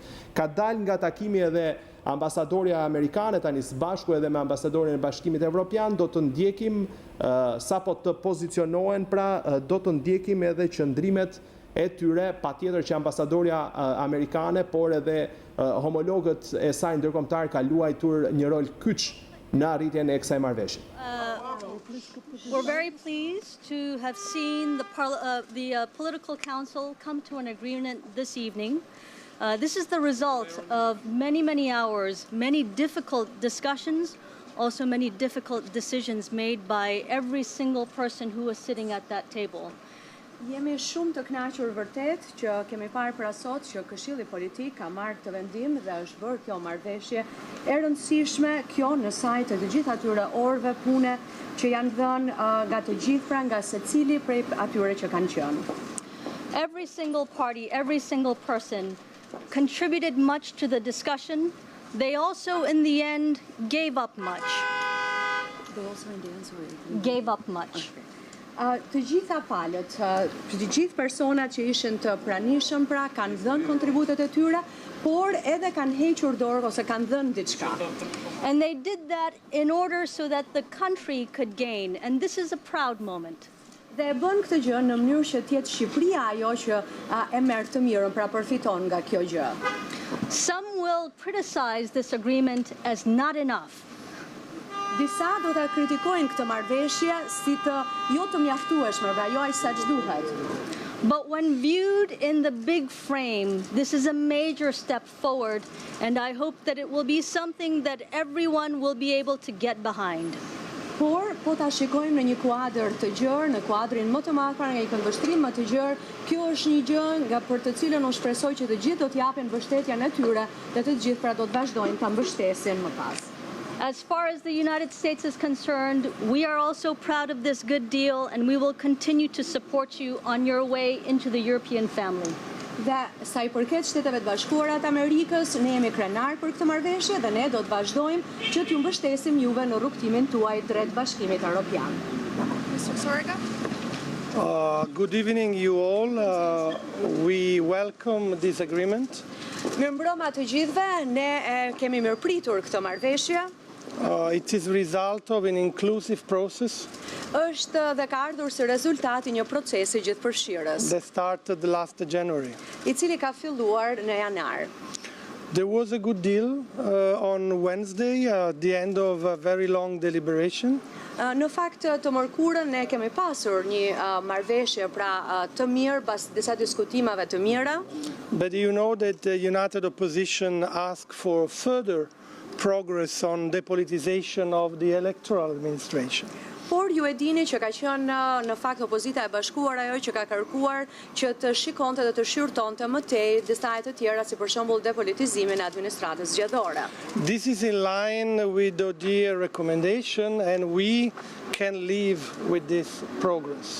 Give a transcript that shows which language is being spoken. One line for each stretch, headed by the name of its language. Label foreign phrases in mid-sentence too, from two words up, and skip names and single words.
Albanian: Ka dalë nga takimi edhe ambasadorja amerikane tani së bashku edhe me ambasadorin e Bashkimit Evropian, do të ndjekim sapo të pozicionohen, pra do të ndjekim edhe qëndrimet e tyre, patjetër që ambasadorja amerikane, por edhe homologët e saj ndërkombëtar ka luajtur një rol kyç në arritjen e kësaj marrëveshje.
English: We're very pleased to have seen the political council come to an agreement this evening. This is the result of many hours, many difficult discussions, also many difficult decisions made by every single person who was sitting at that table.
Albanian: Jemi shumë të kënaqur vërtet që kemi parë pra sot që Këshilli Politik ka marrë këtë vendim dhe është bërë kjo marrëveshje e rëndësishme, kjo në sajt të gjithë atyre orëve pune që janë dhënë nga të gjithë, pra nga secili prej atyre që kanë qenë.
English: Every single party, every single person contributed much to the discussion. They also, in the end, gave up much. Gave up much.
Albanian: Të gjitha palët, të gjithë personat që ishin të pranishëm pra kanë dhënë kontributet e tyre, por edhe kanë hequr dorë ose kanë dhënë diçka.
English: And they did that in order so that the country could gain, and this is a proud moment.
Albanian: Dhe e bën këtë gjë në mënyrë që të jetë Shqipëria ajo që e merr të mirën, pra përfiton nga kjo gjë.
English: Some will criticize this agreement as not enough.
Albanian: Disa do ta kritikojnë këtë marrëveshje si të jo të mjaftueshme, pra jo aq sa duhet.
English: But when viewed in the big frame, this is a major step forward, and I hope that it will be something that everyone will be able to get behind.
Albanian: Por, po ta shikojmë në një kuadër të gjerë, në kuadrin më të madh, pra nga një këndvështrim më të gjerë, kjo është një gjë nga për të cilën unë shpresoj që të gjithë do t'japin mbështetjen e tyre dhe të gjithë pra do të vazhdojnë ta mbështesin më pas.
English: As far as the United States is concerned, we are also proud of this good deal and we will continue to support you on your way into the European family.
Albanian: Dhe sa i përket Shteteve të Bashkuara të Amerikës, ne jemi krenar për këtë marrëveshje dhe ne do të vazhdojmë që t'ju mbështesim juve në rrugtimin tuaj drejt Bashkimit Evropian.
English: Mr. Sorga? Good evening, you all. We welcome this agreement.
Albanian: Mirëmbrëma të gjithëve, ne kemi mirëpritur këtë marrëveshje.
English: It is a result of an inclusive process
Albanian: Është dhe ka ardhur si rezultat i një procesi gjithëpërfshirës,
English: that started last January.
Albanian: I cili ka filluar në janar.
English: There was a good deal on Wednesday, the end of a very long deliberation.
Albanian: Në fakt të mërkurën ne kemi pasur një marrëveshje pra të mirë pas disa diskutimeve të mira.
English: But you know that the United Opposition asked for further progress on depolitization of the electoral administration.
Albanian: Por ju e dini që ka qenë në fakt opozita e bashkuar ajo që ka kërkuar që të shikonte dhe të shqyrtonte më tej detaje të tjera si për shembull depolitizimin e administratës zgjedhore.
English: This is in line with the ODIHR recommendation and we can live with this progress.